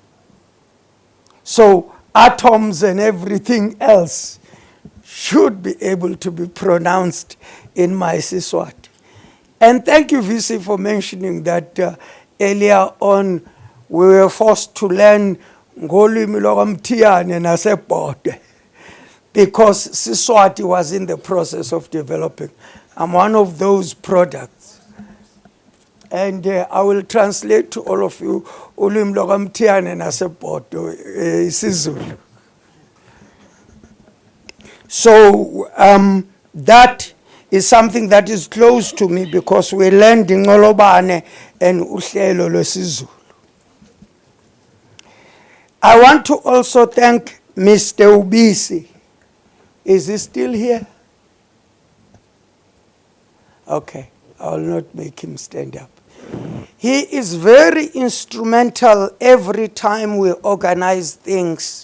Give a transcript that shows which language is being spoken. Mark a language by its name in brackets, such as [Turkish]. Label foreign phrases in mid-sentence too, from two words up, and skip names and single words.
[English] So atoms and everything else should be able to be pronounced in my Siswati. And thank you, VC, for mentioning that earlier on we were forced to learn [Zulu] ngolwimi lwakamthiyane nasebhode [English] because Siswati was in the process of developing. I'm one of those products. And I will translate to all of you [Zulu] ulwimi lwakamthiyane nasebhode isiZulu. [English] So that is something that is close to me because we learned Ngolobane and [Zulu] uhlelo lwesiZulu. [English] I want to also thank Mr. Ubisi. Is he still here? Okay, I will not make him stand up. He is very instrumental every time we organize things.